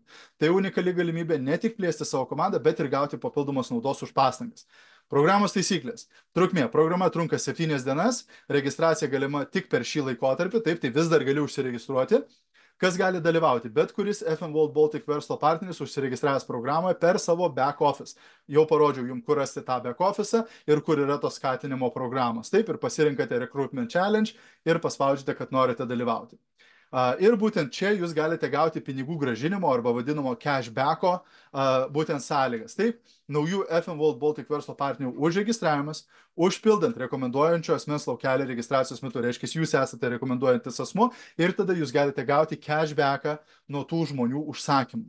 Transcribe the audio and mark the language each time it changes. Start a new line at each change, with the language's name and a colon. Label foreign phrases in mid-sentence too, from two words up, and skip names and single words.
Lithuanian: Tai unikali galimybė ne tik plėsti savo komandą, bet ir gauti papildomos naudos už pastangas. Programos taisyklės. Trukmė. Programa trunka 7 dienas, registracija galima tik per šį laikotarpį, taip, tai vis dar gali užsiregistruoti. Kas gali dalyvauti? Bet kuris FM World Baltic verslo partneris užsiregistravęs programoje per savo
English: back office.
Lithuanian: Jau parodžiau jums, kur rasti tą
English: back office
Lithuanian: ir kur yra tos skatinimo programos. Taip, ir pasirinkate Recruitment Challenge ir paspaudžiate, kad norite dalyvauti. Ir būtent čia jūs galite gauti pinigų gražinimo arba vadinamo cashbacko būtent sąlygas. Taip, naujų FM World Baltic verslo partnerių užregistravimas, užpildant rekomenduojančio asmens laukelį registracijos metu, reiškia, jūs esate rekomenduojantis asmuo ir tada jūs galite gauti cashbacką nuo tų žmonių užsakymų.